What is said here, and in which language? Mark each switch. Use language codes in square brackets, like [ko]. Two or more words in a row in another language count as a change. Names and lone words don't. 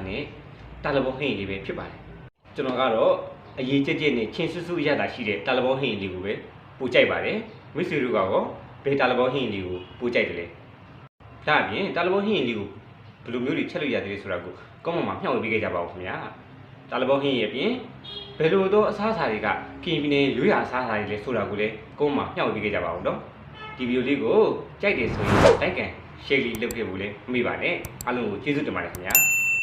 [my] နေတာလဘောဟင်းလေးပဲဖြစ်ပါတယ်ကျွန်တော်ကတော့အရေးကြက်ကြက်နဲ့ချင်းဆူဆူရတာရှိတဲ့တာလဘောဟင်းလေးကိုပဲပို့ကြိုက်ပါတယ်မိတ်ဆွေတို့ကတော့ဘယ်တာလဘောဟင်းလေးကိုပို့ကြိုက်တယ်လဲဒါအပြင်တာလဘောဟင်းလေးကိုဘယ်လိုမျိုးတွေချက်လို့ရတယ်ဆိုတာကိုကောင်းမှမျှဝေပေးခဲ့ကြပါဦးခင်ဗျာတာလဘောဟင်းရဲ့အပြင်ဘယ်လိုသောအစားအစာတွေကကရင်ပြည်နယ်ရိုးရာအစားအစာတွေလဲဆိုတာကိုလည်းကောင်းမှမျှဝေပေးခဲ့ကြပါဦးနော်ဒီဗီဒီယိုလေးကိုကြိုက်တယ်ဆိုရင် [en] like and share [my] လေးလုပ်ခဲ့ဖို့လည်းမမေ့ပါနဲ့အားလုံးကိုကျေးဇူးတင်ပါတယ်ခင်ဗျာ